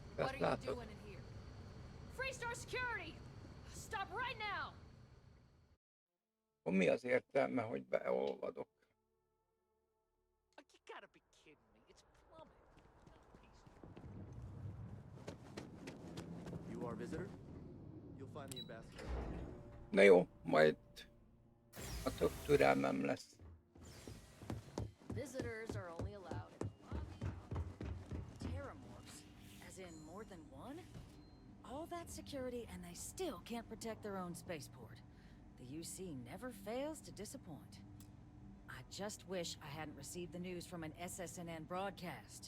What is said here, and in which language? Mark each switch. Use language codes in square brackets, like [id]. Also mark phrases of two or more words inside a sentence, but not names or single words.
[en] What are you [hu] látok. [en] doing in here? Freestar security! Stop right now! [hu] Mi az értelme, hogy beolvadok? [en] You gotta be kidding me. It's plumbing. You are a visitor? You'll find the ambassador. [hu] Na jó, majd a több türelmem lesz. [en] Visitors are only allowed in the lobby. Terramorphs, as in more than one? All that security and they still can't protect their own spaceport. The UC never fails to disappoint. I just wish I hadn't received the news from an SSNN broadcast.